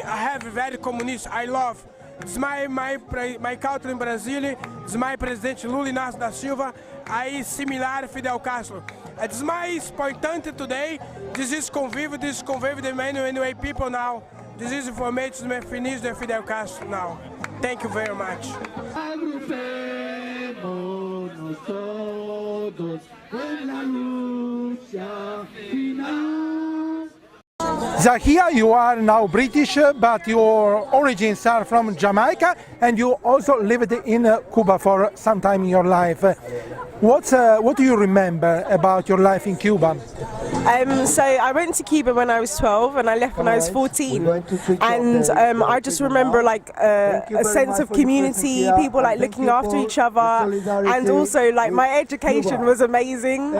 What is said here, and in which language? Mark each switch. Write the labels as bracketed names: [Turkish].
[English] I have very communist. I love. It's my culture in Brazil. It's my president Lula Inácio da Silva. I similar Fidel Castro. It's my important today. This is convive the many people now. This is information to finish the Fidel Castro now. Thank you very much. [Spanish] Agrupémonos todos en la lucha final. [English] So here you are now British, but your origins are from Jamaica, and you also lived in Cuba for some time in your life. What do you remember about your life in Cuba? So I went to Cuba when I was 12 and I left when I was 14, and I just remember like a sense of community, people like looking after each other, and also like my education was amazing.